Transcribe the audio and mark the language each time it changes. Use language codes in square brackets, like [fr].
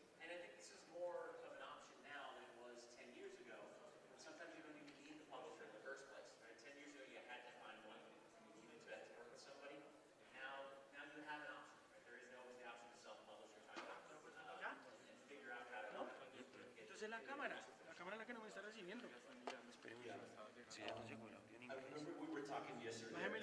[en] And I think this is more of an option now than it was 10 years ago. Sometimes you don't even need the publisher in the first place. Right? 10 years ago, you had to find one. You needed to work with somebody. Now you have an option. Right? There is always the option to self-publish or try and figure out how to. [es] No, entonces la cámara es la que no me está recibiendo. [en] I remember we were talking yesterday.